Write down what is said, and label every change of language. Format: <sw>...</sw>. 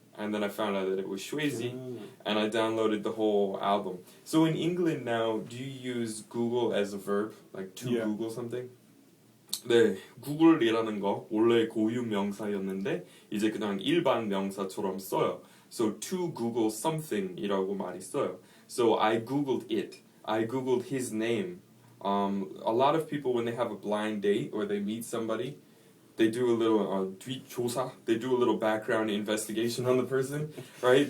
<en>And then I found out that it was Shwayze에, and I downloaded the whole album. So in England now, do you use Google as a verb, like to Google something?</en> <ko>네, 구글이라는 거 원래 고유 명사였는데 이제 그냥 일반 명사처럼 써요.</ko> <en>So to Google something이라고</en> <ko>말이 써요.</ko> <en>So I Googled it. I Googled his name. A lot of people when they have a blind date or they meet somebody, they do a little</en> <ko>뒷조사.</ko> <en>They do a little background investigation on the person, right?</en>